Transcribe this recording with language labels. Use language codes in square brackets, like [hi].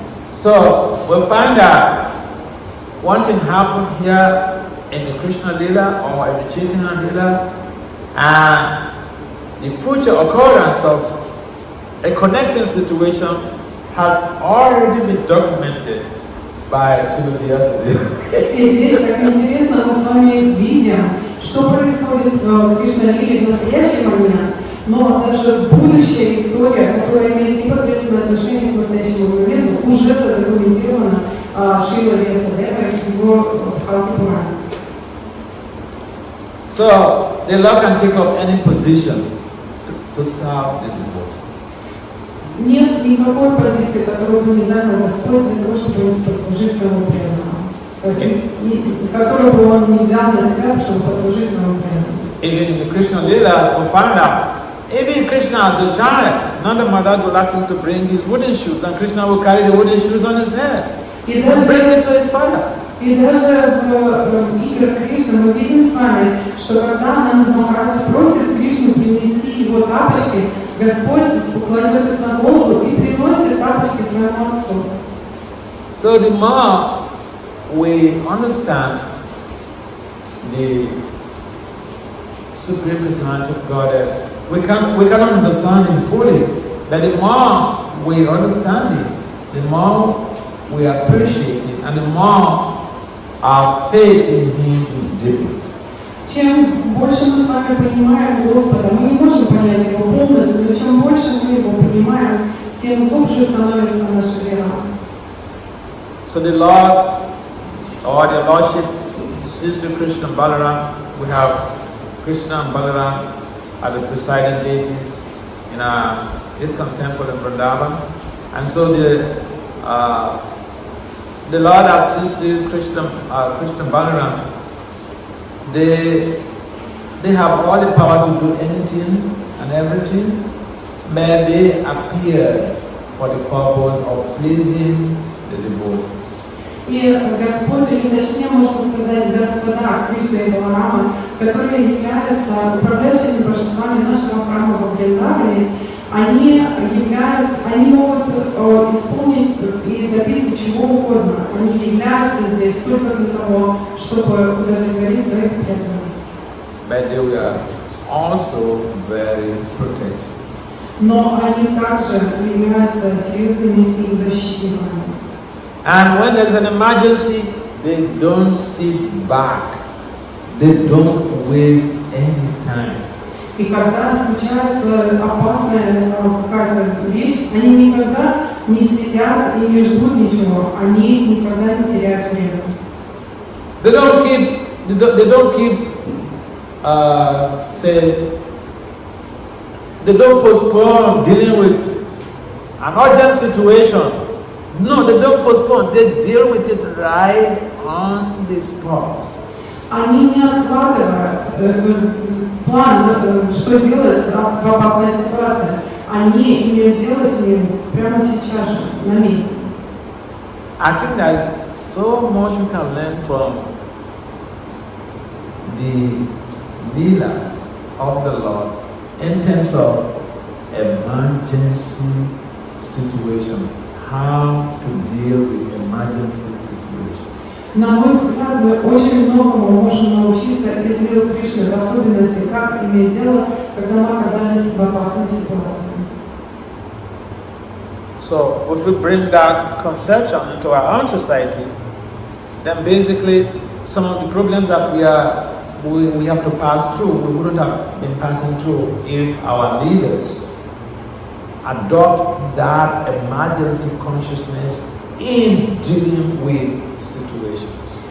[en] So we'll find that one thing happened here in the Krishna Lila or in the Chaitanya Lila, and the future occurrence of a connecting situation has already been documented by Srimad Vasudeva. [ru] И здесь так интересно, мы с вами видим, что происходит в Кришна-лиле в настоящий момент, но даже будущая история, которая имеет непосредственное отношение к настоящему моменту, уже задокументирована Шримад Васудевой и его Бхакти Пуране. [en] So the Lord can take up any position to serve the devotee. [ru] Нет никакой позиции, которую бы не занял Господь для того, чтобы послужить своему преданному. Которую бы он не взял на себя, чтобы послужить своему преданному. [en] Even in the Krishna Lila, we find out, even Krishna as a child, Nanda Maharaja will ask him to bring his wooden shoes, and Krishna will carry the wooden shoes on his head and bring it to his father. [ru] И даже в играх Кришны мы видим с вами, что когда Нанда Махараджа просит Кришну принести его тапочки, Господь кладет их на голову и приносит тапочки своему отцу. [en] So the more we understand the Supreme Personality of Godhead, we cannot understand Him fully. But the more we understand Him, the more we appreciate Him, and the more our faith in Him is deeper. [ru] Чем больше мы с вами понимаем Господа, мы не можем понять Его полностью, но чем больше мы Его понимаем, тем глубже становится наша вера. [en] So the Lord, or the Lordship, Sri Krishna and Balaram, we have Krishna and Balaram are the presiding deities in our ISKCON temple in Vrindavan. And so the Lord as Sri Krishna and Balaram, they have all the power to do anything and everything, but they appear for the purpose of pleasing the devotees. [ru] И Господь, или точнее можно сказать, Господа Кришна и Баларама, которые являются управляющими божествами нашего храма во Вриндаване, они могут исполнить и добиться чего угодно. Они являются здесь только для того, чтобы удовлетворить своих преданных. [en] But they were also very protective. [ru] Но они также являются серьезными и защитниками. [en] And when there's an emergency, they don't sit back. They don't waste any time. [ru] И когда случается опасная какая-то вещь, они никогда не сидят и не ждут ничего. Они никогда не теряют время. [en] They don't keep they don't postpone dealing with an urgent situation. No, they don't postpone. They deal with it right on the spot. [ru] Они не откладывают план, что делать в опасной ситуации. Они имеют дело с ним прямо сейчас же, на месте. [en] I think there is so much we can learn from the leelas of the Lord in terms of emergency situations, how to deal with emergency situations. [ru] На мой взгляд, мы очень многому можем научиться из лил Кришны, в особенности, как иметь дело, когда мы оказались в опасной ситуации. [en] So, if we bring that conception into our own society, then basically some of the problems that we have to pass through, we wouldn't have been passing through if our leaders adopt that emergency consciousness in dealing with situations.